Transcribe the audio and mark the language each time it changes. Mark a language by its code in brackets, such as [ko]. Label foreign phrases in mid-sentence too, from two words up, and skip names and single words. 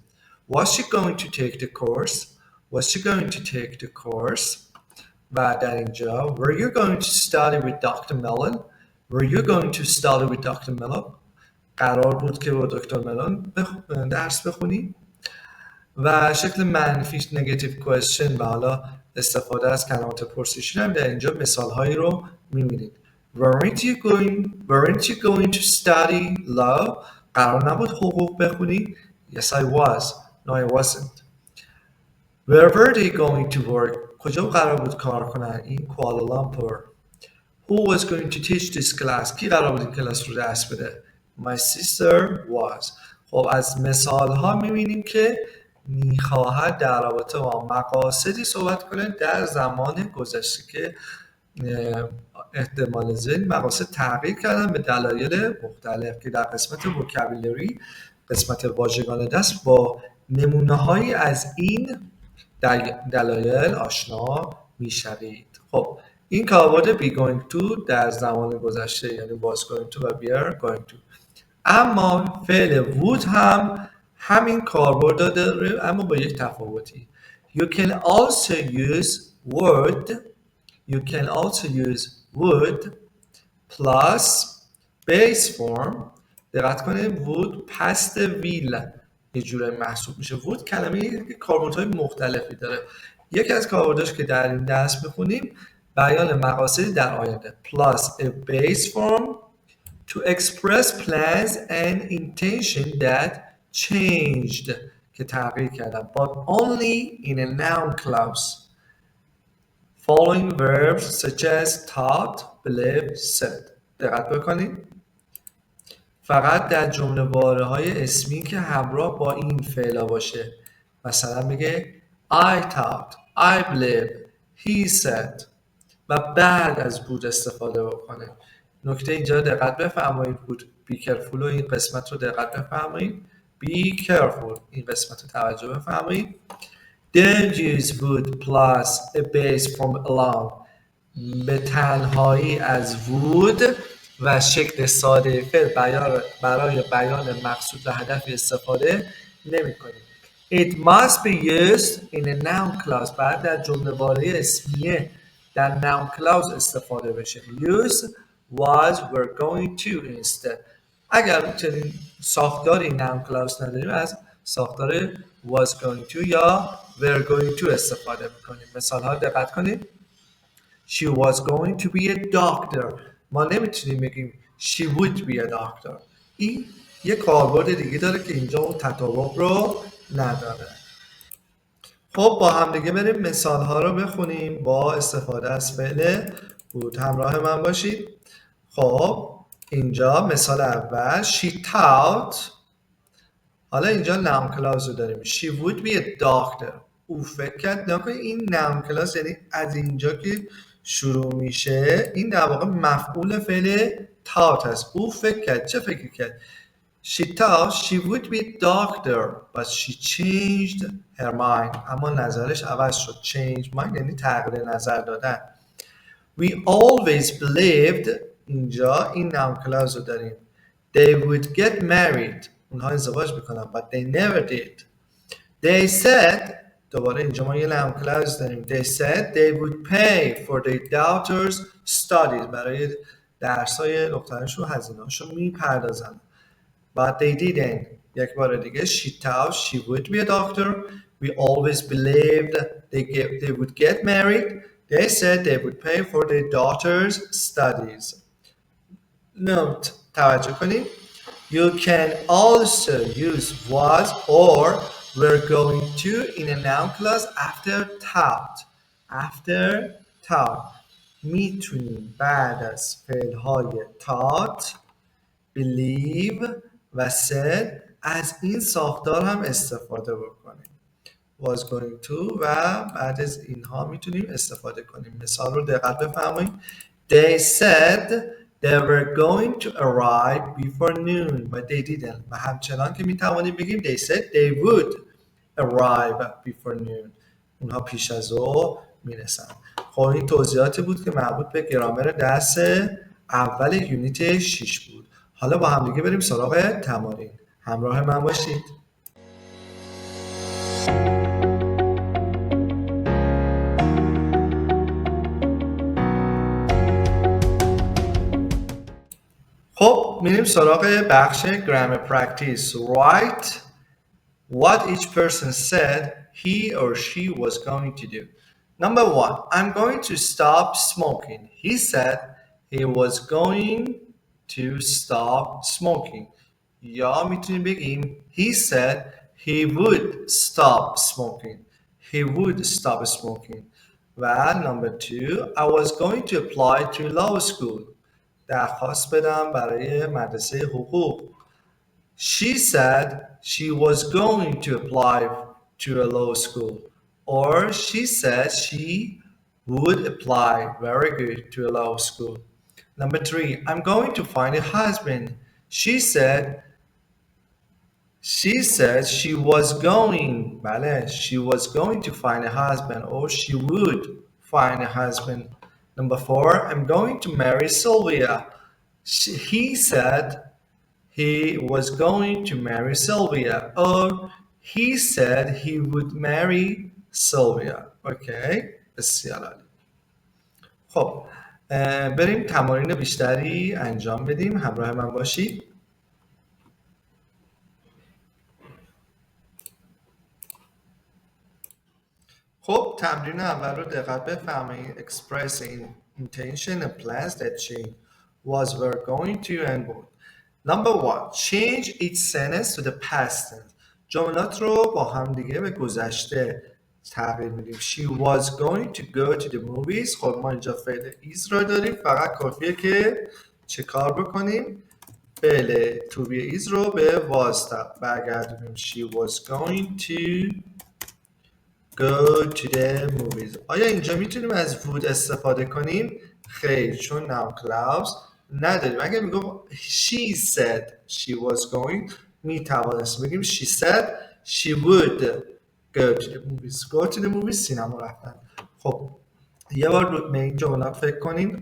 [en] Was she going to take the course? Was she going to take the course? [fa] و در اینجا [en] were you going to study with Dr. Mellon? Were you going to study with Dr. Mellon? [fa] قرار بود که با دکتر ملون درس بخونی. و شکل منفیش [en] negative question [fa] و حالا استفاده از کلمات پرسشی هم در اینجا مثال هایی رو می‌بینید. [en] Weren't you going to study law? [fa] قرار نبود حقوق بخونی؟ [en] Yes I was. No I wasn't. Where were they going to work? [fa] کجا قرار بود کار کنن؟ این کوالالامپور. [en] Who was going to teach this class? [fa] کی قرار بود این کلاس رو درس بده؟ [en] My sister was. [fa] خب از مثال ها می‌بینیم که میخواهد در رابطه با مقاصدی صحبت کنه در زمان گذشته که احتمال زیاد مقاصد تغییر کردن به دلایل مختلف که در قسمت وکابولری، قسمت واژگان دست با نمونه‌هایی از این دلایل آشنا میشوید. خب این کاربرد [en] be going to [fa] در زمان گذشته یعنی [en] was going to [fa] و [en] were going to. [fa] اما فعل would هم همین کاربرد داره اما با یک تفاوتی. [en] You can also use would plus base form. [fa] دقت کنید would پست will یه جوری محسوب میشه. [en] would [fa] کلمه کاربردهای مختلفی داره. یکی از کاربرداش که در این درس میخونیم بیان مقاصدی در آینده [en] plus a base form to express plans and intention that changed [fa] که تغییر کردن [en] but only in a noun clause following verbs such as thought, believe, said. [fa] دقت بکنید فقط در جمله واره های اسمی که همراه با این فعلا باشه. مثلا بگه [en] I thought, I believe, he said [fa] و بعد از بود استفاده بکنه. نکته اینجا دقت بفرمایید بود [en] be careful [fa] و این قسمت رو دقت بفرمایید. [en] be careful [fa] این قسمت رو توجه بفرمایید. [en] Don't use would plus a base form alone. [fa] به تنهایی از would و شکل ساده فعل برای بیان مقصود و هدفی استفاده نمی کنید. [en] It must be used in a noun clause. [fa] بعد در جمله واره اسمیه در [en] noun clause [fa] استفاده بشه. [en] Use was, were going to instead. [fa] اگر چنین ساختاری [en] noun clause [fa] نداریم از ساختار [en] was going to [fa] یا [en] were going to [fa] استفاده میکنیم. مثال ها دقت کنید. [en] She was going to be a doctor. [fa] ما نمیتونیم بگیم [en] she would be a doctor. [fa] این یه کاربرد دیگه داره که اینجا اون تطابق رو نداره. خب با هم دیگه بریم مثال ها رو بخونیم با استفاده از فعل بود. همراه من باشید. خب اینجا مثال اول [en] she thought. [fa] حالا اینجا [en] noun clause [fa] رو داریم. [en] She would be a doctor. [fa] او فکر کرد. نکنید این [en] noun clause [fa] یعنی از اینجا که شروع میشه این در واقع مفعول فعل thought هست. او فکر کرد. چه فکر کرد؟ [en] She thought she would be a doctor but she changed her mind. [fa] اما نظرش عوض شد. [en] Change mind [fa] یعنی تغییر نظر دادن. [en] We always believed. [fa] اینجا این [en] noun clause [fa] رو داریم. [en] They would get married. [fa] اونها ازدواج میکنن [en] but they never did. They said. [fa] دوباره اینجا ما یه [en] noun clause [fa] داریم. [en] They said they would pay for their daughter's studies. [fa] برای درسای دخترشون هزینه‌هاشو میپردازن. [en] But they didn't. [fa] یک بار دیگه [en] she thought she would be a doctor. We always believed they would get married. They said they would pay for their daughter's studies. Note. [fa] توجه کنید. [en] You can also use was or were going to in a noun clause after thought. After thought. [fa] میتونیم بعد از فعل‌های [en] thought, believe [fa] و said از این ساختار هم استفاده بکنیم. [en] was going to [fa] و بعد از اینها میتونیم استفاده کنیم. مثال رو دقت بفرمایید. [en] They said they were going to arrive before noon but they didn't. [fa] و همچنان که میتوانیم بگیم [en] they said they would arrive before noon. [fa] اونها پیش از ظهر میرسن. خب این توضیحاتی بود که مربوط به گرامر درس اول یونیت 6 بود. حالا با هم دیگه بریم سراغ تمارین. همراه من باشید. خب میریم سراغ بخش [en] grammar practice. Write what each person said he or she was going to do. Number 1. I'm going to stop smoking. He said he was going to stop smoking. [fa] یا میتونیم بگیم [en] he said he would stop smoking. He would stop smoking. و number 2. I was going to apply to law school. [fa] درخواست بدم برای مدرسه حقوق. [en] She said she was going to apply to a law school. Or she said she would apply very good to a law school. Number 3, I'm going to find a husband. She said she was going. She was going to find a husband or she would find a husband. Number 4, I'm going to marry Sylvia. He said he was going to marry Sylvia or he said he would marry Sylvia. [fa] Okay. بسیار عالی. خب بریم تمارین بیشتری انجام بدیم. همراه من باشید. خب تمرین اول رو دقت بفرمایید. [en] Express intention and plans that change was, were, going to and would. Number 1. Change each sentence to the past tense. [fa] جملات رو با هم دیگه به گذشته تغییر میدیم. [en] She was going to go to the movies. [fa] خب ما اینجا فعل is را داریم. فقط کافیه که چه کار بکنیم؟ فعل [en] to be is [fa] رو به was برگردونیم. [en] She was going to go to the movies. [fa] آیا اینجا میتونیم از would استفاده کنیم؟ خیر، چون [en] noun clause [fa] نداریم. اگر میگم [en] she said she was going، [fa] میتوانست بگیم [en] she said she would go to the movies. go to the movies [fa] سینما رفتن. خب یه بار به این جملات فکر کنین.